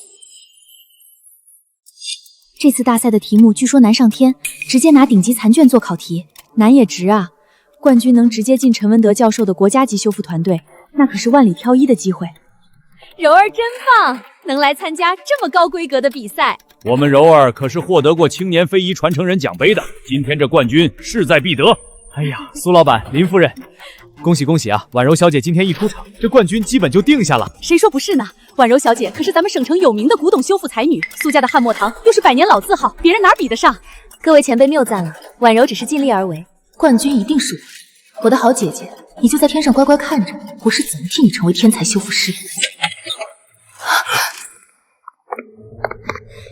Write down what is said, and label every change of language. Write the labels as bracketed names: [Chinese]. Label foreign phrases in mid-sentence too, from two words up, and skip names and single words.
[Chinese] 這次大賽的題目據說難上天，直接拿頂級殘卷做考題，難也值啊！冠軍能直接進陳文德教授的國家級修復團隊，那可是萬里挑一的機會。柔兒真棒，能來參加這麼高規格的比賽。我們柔兒可是獲得過青年非遺傳承人獎杯的，今天這冠軍勢在必得。哎呀，蘇老闆、林夫人，恭喜恭喜啊！婉柔小姐今天一出場，這冠軍基本就定下了。誰說不是呢？婉柔小姐可是咱們省城有名的古董修復才女，蘇家的漢墨堂又是100年老字號，別人哪比得上？各位前輩謬讚了，婉柔只是盡力而為，冠軍一定是我。我的好姐姐，你就在天上乖乖看着，我是怎麼替你成為天才修復師的。